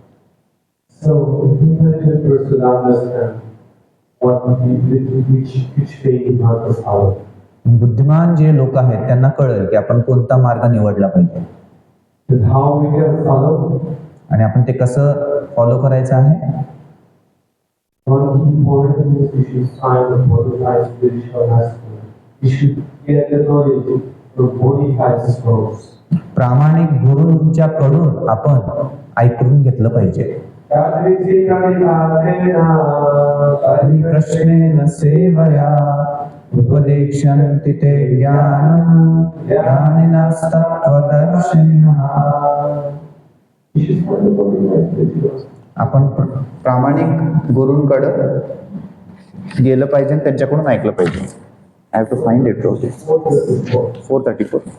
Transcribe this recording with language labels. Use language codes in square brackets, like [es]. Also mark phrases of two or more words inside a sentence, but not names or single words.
[mr] बुद्धिमान जे लोक आहेत त्यांना कळेल की आपण कोणता मार्ग निवडला पाहिजे आणि आपण ते कसं फॉलो करायचं आहे. प्रामाणिक गुरूंच्या कडून आपण ऐकून घेतलं पाहिजे. [sa] हरिकृष्णेन सेवया उपदेक्षन्ति ते ज्ञानं ज्ञानिनस्तत्त्वदर्शिनः. [mr] आपण प्रामाणिक गुरूंकडे गेलं पाहिजे आणि त्यांच्याकडून ऐकलं पाहिजे. [en] I have to find it. 434.